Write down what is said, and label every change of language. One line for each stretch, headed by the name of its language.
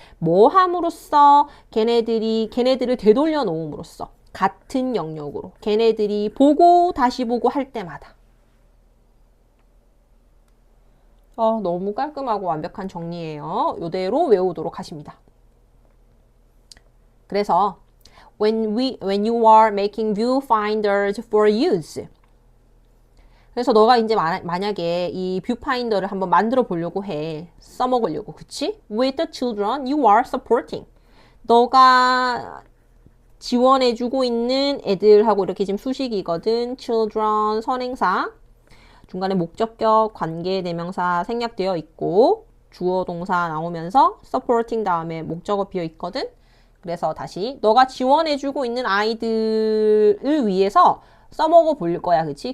Korean: 뭐 함으로써? 걔네들을 되돌려 놓음으로써. 같은 영역으로. 걔네들이 보고 다시 보고 할 때마다. 너무 깔끔하고 완벽한 정리예요. 이대로 외우도록 하십니다.
English: 그래서 when you are making viewfinders for use.
Korean: 그래서 너가 이제 만약에 이 뷰파인더를 한번 만들어 보려고 해. 써먹으려고. 그치?
English: With the children you are supporting.
Korean: 너가 지원해주고 있는 애들하고 이렇게 지금 수식이거든. children 선행사. 중간에 목적격, 관계, 대명사 생략되어 있고 주어 동사 나오면서 supporting 다음에 목적어 비어 있거든. 그래서 다시 너가 지원해주고 있는 아이들을 위해서 써먹어 볼 거야. 그치?